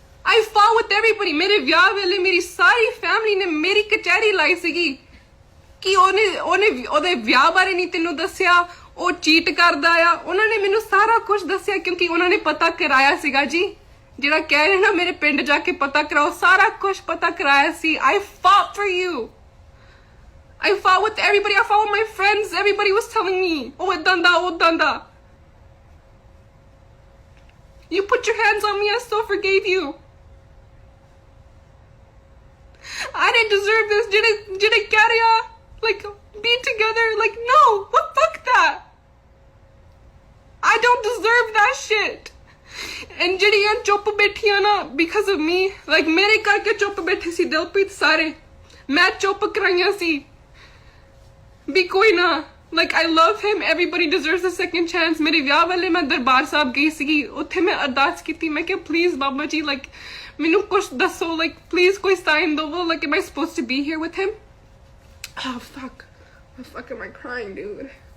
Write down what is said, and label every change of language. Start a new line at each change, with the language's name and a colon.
English: I fought with everybody
Punjabi: मेरे ਵਿਆਹ ਵੇਲੇ ਮੇਰੀ ਸਾਰੀ ਫੈਮਿਲੀ ਨੇ ਮੇਰੀ ਕਚਹਿਰੀ ਲਾਈ ਸੀਗੀ ਕਿ ਉਹਦੇ ਵਿਆਹ ਬਾਰੇ ਨਹੀਂ ਤੈਨੂੰ ਦੱਸਿਆ ਉਹ ਚੀਟ ਕਰਦਾ ਆ ਉਹਨਾਂ ਨੇ ਮੈਨੂੰ ਸਾਰਾ ਕੁਝ ਦੱਸਿਆ ਕਿਉਂਕਿ ਉਹਨਾਂ ਨੇ ਪਤਾ ਕਰਾਇਆ ਸੀਗਾ ਜੀ ਜਿਹੜਾ ਕਹਿ ਰਹੇ ਨਾ ਮੇਰੇ ਪਿੰਡ ਜਾ ਕੇ ਪਤਾ ਕਰਾਓ ਸਾਰਾ ਕੁਝ ਪਤਾ ਕਰਾਇਆ ਸੀ
English: I fought for you I fought with everybody I fought with my friends everybody was telling me oh
Punjabi: ਏਦਾਂ ਦਾ
English: you put your hands on me I still forgave you I didn't deserve this. Did it carry like be together? Like no. What fuck that? I don't deserve that shit.
Punjabi: And ਜਿਹੜੀਆਂ ਚੁੱਪ ਬੈਠੀਆਂ ਨਾ
English: because of me, like
Punjabi: ਮੇਰੇ ਕਰਕੇ ਚੁੱਪ ਬੈਠੇ ਸੀ ਦਿਲਪ੍ਰੀਤ ਸਾਰੇ ਮੈਂ ਚੁੱਪ ਕਰਾਈਆਂ ਸੀ ਵੀ ਕੋਈ ਨਾ
English: like I love him everybody deserves a second chance
Punjabi: ਮੇਰੇ ਵਿਆਹ ਵੇਲੇ ਮੈਂ ਦਰਬਾਰ ਸਾਹਿਬ ਗਈ ਸੀਗੀ ਉੱਥੇ ਮੈਂ ਅਰਦਾਸ ਕੀਤੀ ਮੈਂ ਕਿਹਾ ਪਲੀਜ਼ ਬਾਬਾ ਜੀ like ਮੈਨੂੰ ਕੁਛ ਦੱਸੋ
English: like please
Punjabi: ਕੋਈ ਸਾਈਨ ਦਵੋ
English: like am I supposed to be here with him oh fuck am I crying dude